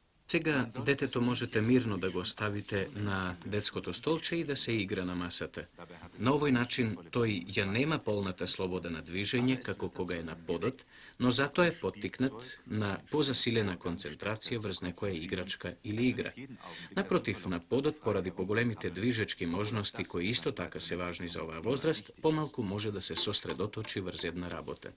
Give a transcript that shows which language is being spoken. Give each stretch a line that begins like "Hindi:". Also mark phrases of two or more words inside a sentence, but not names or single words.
Macedonian: Сега детето можете мирно да го stavite na детското столче и да се игра на масата. На овој начин тој ја нема полната слобода на движење како кога е на подот, но зато е поттикнат на позасилена концентрација врз некоја играчка или игра. Напротив, на подот, поради поголемите движечки можности кои исто така се важни за оваа возраст, помалку може да се сосредоточи врз една работа.